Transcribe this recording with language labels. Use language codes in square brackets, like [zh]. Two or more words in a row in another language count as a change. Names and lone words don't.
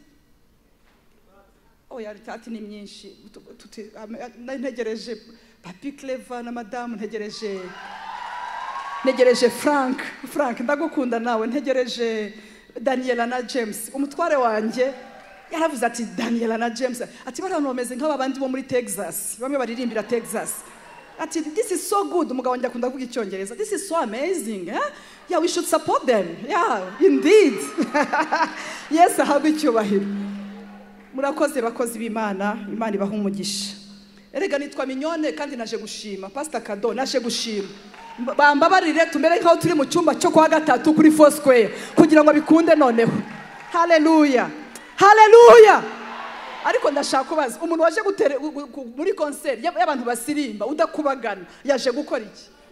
[rw] oya ritati ni myinshi ntegereje Papi Clever na Madame ntegereje Frank ndagukunda nawe ntegereje Daniela na James umutware wanje yaravuze ati Daniela na James ati barano bameze nk'abandi bo muri Texas bamwe baririmbira Texas ati [en] this is so good [rw] umugabo wanje akunda kuvuga icyongereza this [en] is so amazing yeah we should support them yeah indeed yes [rw] ahabwe icyubahiro murakoze bakozi b'Imana Imana ibaha umugisha erega nitwa Mignone kandi naje gushima Pastor Kado naje gushima bambabarire tumere nkaho turi mu cyumba cyo kwa gatatu kuri Foursquare kugira ngo bikunde noneho haleluya haleluya ariko ndashaka kubaza umuntu waje gutere muri concert y'abantu basirimba udakubagana yaje gukora iki